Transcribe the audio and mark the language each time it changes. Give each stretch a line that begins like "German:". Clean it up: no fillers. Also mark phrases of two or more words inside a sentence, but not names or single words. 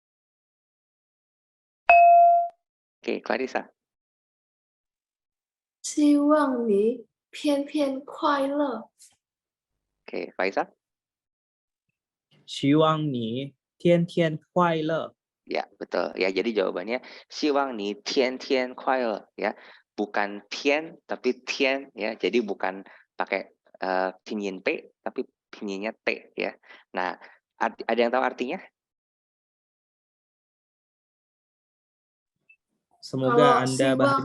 Indonesian: Oke, Clarissa.
Chinese: 希望你天天快乐。
Indonesian: Oke, Faisal.
Chinese: 希望你天天快乐。
Indonesian: Ya, betul. Ya, jadi jawabannya
Chinese: 希望你天天快乐
Indonesian: ya. Bukan tian tapi tian ya. Jadi bukan pakai pinyin P tapi pinyinnya T ya. Nah, ada yang tahu artinya? Semoga Kalau Anda siwang